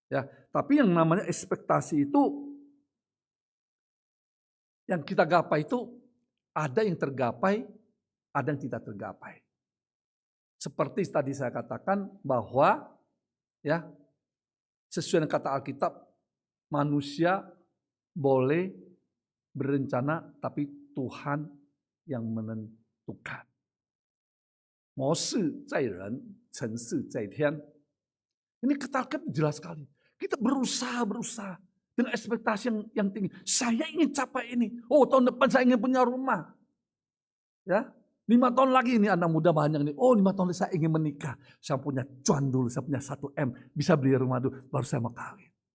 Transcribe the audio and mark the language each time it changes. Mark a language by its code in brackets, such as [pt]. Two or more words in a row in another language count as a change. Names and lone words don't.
[id] Ya, tapi yang namanya ekspektasi itu Yang kita gapai itu ada yang tergapai, ada yang tidak tergapai. Seperti tadi saya katakan bahwa ya sesuai dengan kata Alkitab, manusia boleh berencana tapi Tuhan yang menentukan. [zh] 谋事在人，成事在天. [id] Ini kata jelas sekali. Kita berusaha dengan ekspektasi yang tinggi. Saya ingin capai ini. Oh, tahun depan saya ingin punya rumah. Ya, 5 tahun lagi ini anak muda banyak nih. Oh, 5 tahun lagi saya ingin menikah. Saya punya cuan dulu, saya punya 1 M, bisa beli rumah dulu, baru saya mau kawin.